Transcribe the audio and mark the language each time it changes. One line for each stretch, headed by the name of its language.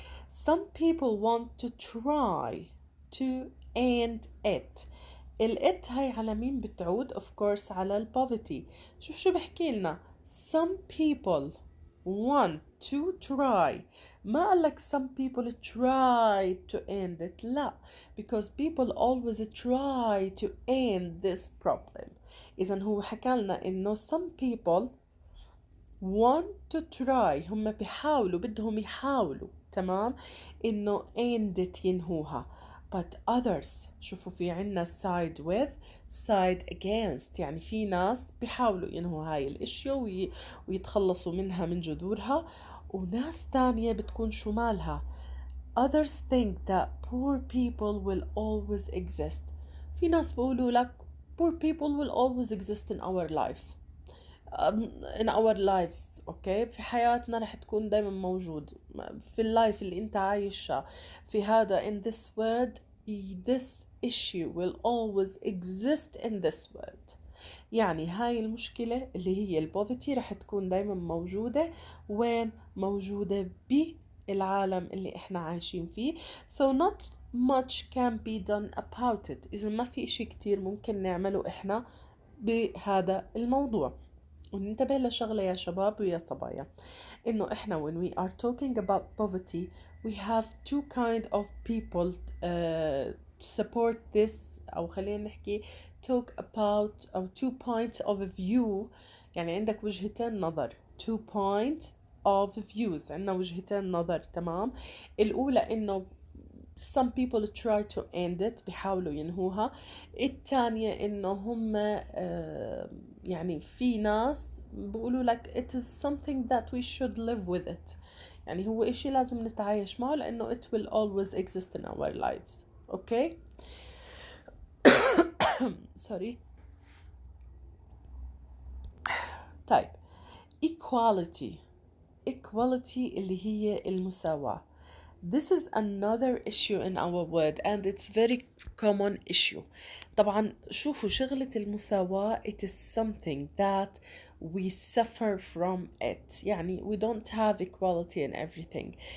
English: Some people want to try to end it.
Arabic: الات هاي على مين بتعود؟
English: of course
Arabic: على poverty. شو بحكي لنا
English: some people want to try،
Arabic: ما قالك
English: some people try to end it، لا، because people always try to end this problem.
Arabic: إذا هو حكى لنا إنه
English: some people want to try،
Arabic: هم بيحاولوا، بدهم يحاولوا، تمام، إنه
English: end it
Arabic: ينهوها.
English: but others،
Arabic: شوفوا في عنا
English: side with side against،
Arabic: يعني في ناس بيحاولوا ينهوا هاي الاشياء ويتخلصوا منها من جذورها، وناس تانية بتكون شو مالها
English: others think that poor people will always exist.
Arabic: في ناس بيقولوا لك
English: poor people will always exist in our life in our lives.
Arabic: اوكي، في حياتنا رح تكون دايما موجود في اللايف اللي انت عايشها في هذا
English: in this world. this issue will always exist in this world.
Arabic: يعني هاي المشكلة اللي هي البوفيتي رح تكون دايما موجودة، وين موجودة العالم اللي احنا عايشين فيه.
English: So not much can be done about it.
Arabic: إذا ما في إشي كتير ممكن نعمله إحنا بهذا الموضوع. وننتبه لشغلة يا شباب ويا صبايا، إنه إحنا
English: when we are talking about poverty we have two kind of people support this،
Arabic: أو خلينا نحكي
English: talk about أو two points of view.
Arabic: يعني عندك وجهتين نظر،
English: two point of views،
Arabic: عندنا وجهتين نظر. تمام. الأولى إنه
English: some people try to end it،
Arabic: بيحاولوا ينهوها. الثانية إنه هم يعني في ناس بيقولوا لك
English: it is something that we should live with it،
Arabic: يعني هو إشي لازم نتعايش معه لأنه
English: it will always exist in our lives. okay sorry.
Arabic: طيب equality اللي هي المساواة.
English: This is another issue in our world and it's very common issue.
Arabic: طبعا شوفوا شغلة المساواة
English: it is something that we suffer from it. يعني we don't have equality in everything.